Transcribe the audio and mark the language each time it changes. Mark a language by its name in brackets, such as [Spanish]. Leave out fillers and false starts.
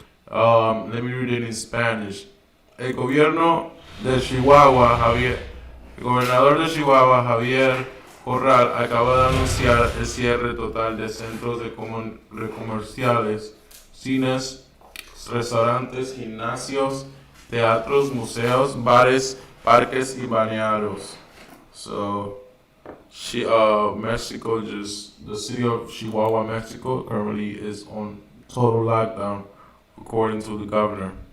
[English] Let me read it in Spanish. [Spanish] El gobierno de Chihuahua, el gobernador de Chihuahua, Javier Corral, acaba de anunciar el cierre total de centros de comerciales, cines, restaurantes, gimnasios, teatros, museos, bares, parques y balnearios. [English] So, Mexico the city of Chihuahua, Mexico, currently is on total lockdown, according to the governor.